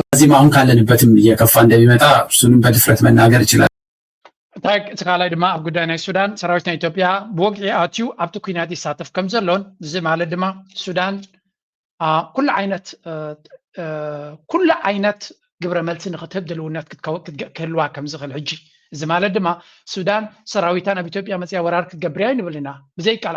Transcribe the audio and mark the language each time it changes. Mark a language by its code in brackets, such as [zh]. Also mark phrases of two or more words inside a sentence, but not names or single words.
[am] እዚህም አሁን ካለንበትም እየከፋ እንደሚመጣ እሱንም በድፍረት መናገር ይችላል። [ti] እቲ ካልኣይ ድማ ኣብ ጉዳይ ናይ ሱዳን ሰራዊት ናይ ኢትዮጵያ ብወግዒ ኣትዩ ኣብቲ ኩናት ይሳተፍ ከም ዘሎን እዚ ማለት ድማ ሱዳን ኩሉ ዓይነት ግብረ መልሲ ንክትህብ ድልውነት ክህልዋ ከም ዝኽእል ሕጂ እዚ ማለት ድማ ሱዳን ሰራዊታ ናብ ኢትዮጵያ መፅያ ወራር ክትገብር እያ ንብል ኢና ብዘይካል